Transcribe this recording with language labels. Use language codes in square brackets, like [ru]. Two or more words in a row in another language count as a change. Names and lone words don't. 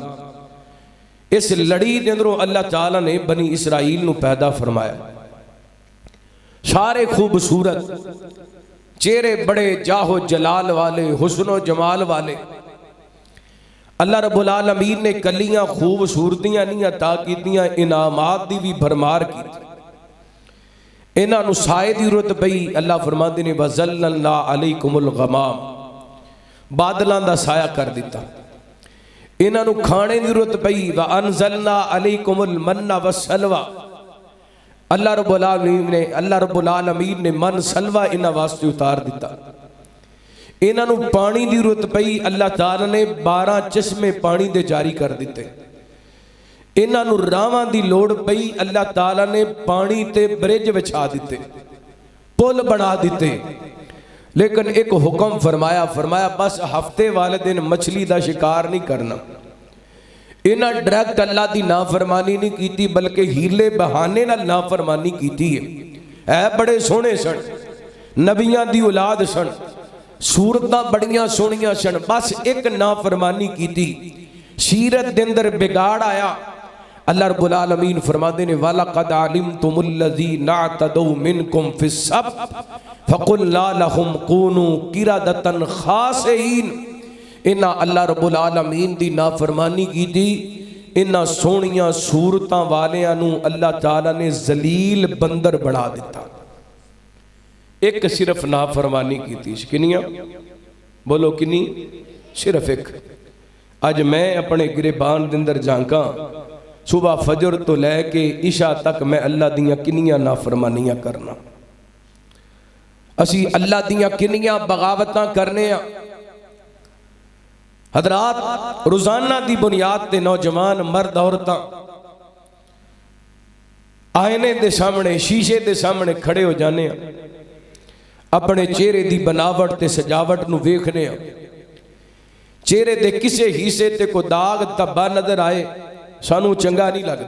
[pa] اس لڑی دے اندروں اللہ تعالیٰ نے بنی اسرائیل نو پیدا فرمایا، سارے خوبصورت، چہرے بڑے جاہ و جلال والے، حسن و جمال والے۔ اللہ رب العالمین نے کلیاں خوبصورتیاں نہیں عطا کیتیاں، انعامات دی بھی بھرمار کی، انہاں نو سائے دی ضرورت پئی۔ [ar] اللہ فرماندے نے وَظَلَّلْنَا عَلَيْكُمُ الْغَمَامَ، [pa] بادلاں دا سایہ کر دیتا۔ انہاں نو کھانے دی ضرورت پئی، [ar] وَأَنزَلْنَا عَلَيْكُمُ الْمَنَّ وَالسَّلْوَىٰ، [pa] اللہ رب العالمین نے من سلوہ انہاں واسطے اتار دیتا۔ انہاں نو پانی دی ضرورت پئی، اللہ تعالیٰ نے 12 چشمے پانی دے جاری کر دیتے۔ انہاں نو راواں دی لوڑ پئی، اللہ تعالیٰ نے پانی تے برج بچھا دیتے، پل بنا دیتے۔ لیکن ایک حکم فرمایا بس ہفتے والے دن مچھلی دا شکار نہیں کرنا، انہاں ڈائریکٹ اللہ کی نافرمانی نہیں کی، بلکہ حیلے بہانے نال نافرمانی کی ہے. بڑے سوہنے سن، نبیاں دی اولاد سن، صورتاں بڑیاں سوہنیاں سن، بس ایک نافرمانی کی، سیرت دے اندر بگاڑ آیا. اللہ رب العالمین فرماتے نے [ar] وَلَقَدْ عَلِمْتُمُ الَّذِينَ اعْتَدَوْا مِنْكُمْ فِي السَّبْتِ فَقُلْنَا لَهُمْ كُونُوا قِرَدَةً خَاسِئِينَ. [pa] انہاں اللہ رب العالمین دی نافرمانی کی تھی، انہاں سوہنیاں صورتاں والیاں نوں اللہ تعالیٰ نے ذلیل بندر بنا دتا. ایک صرف نافرمانی کی تھی، کنیاں بولو کنی? صرف ایک۔ اج میں اپنے گریبان دے اندر جھانکا، صبح فجر تو لے کے عشاء تک میں اللہ دیاں کنیاں نافرمانیاں کرنا، اسی اللہ دیاں کنیاں بغاوتاں کرنے. حضرات، روزانہ کی بنیاد تے نوجوان مرد عورتاں آئینے دے سامنے، شیشے دے سامنے کھڑے ہو جانے، اپنے چہرے کی بناوٹ تے سجاوٹ نوں ویکھنے، چہرے دے کسے حصے تے کوئی داغ دھبہ نظر آئے سانو چنگا نہیں لگتا.